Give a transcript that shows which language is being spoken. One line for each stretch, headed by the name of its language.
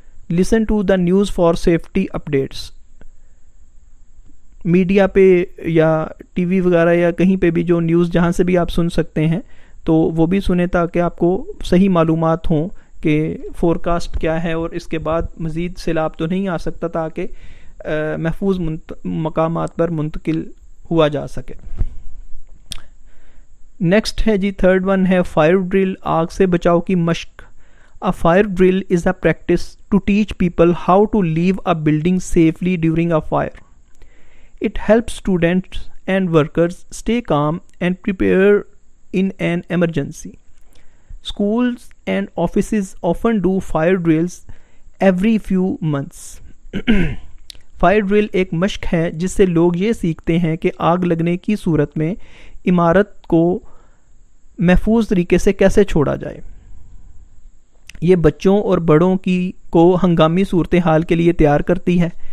English: listen to the news for safety updates,
Urdu: media پہ یا T V وغیرہ یا کہیں پہ بھی جو نیوز جہاں سے بھی آپ سن سکتے ہیں تو وہ بھی سنیں تاکہ آپ کو صحیح معلومات ہوں کہ فورکاسٹ کیا ہے اور اس کے بعد مزید سیلاب تو نہیں آ سکتا، تاکہ محفوظ مقامات پر منتقل ہوا جا سکے. نیکسٹ ہے جی
English: third one
Urdu: ہے فائر ڈرل، آگ سے بچاؤ کی مشق.
English: A fire drill is a practice to teach people how to leave a building safely during a fire. It helps students and workers stay calm and prepare in an emergency. Schools and offices often do fire drills every few months.
Urdu: Fire drill ایک مشق ہے جس سے لوگ یہ سیکھتے ہیں کہ آگ لگنے کی صورت میں عمارت کو محفوظ طریقے سے کیسے چھوڑا جائے. یہ بچوں اور بڑوں کو ہنگامی صورتحال کے لیے تیار کرتی ہے.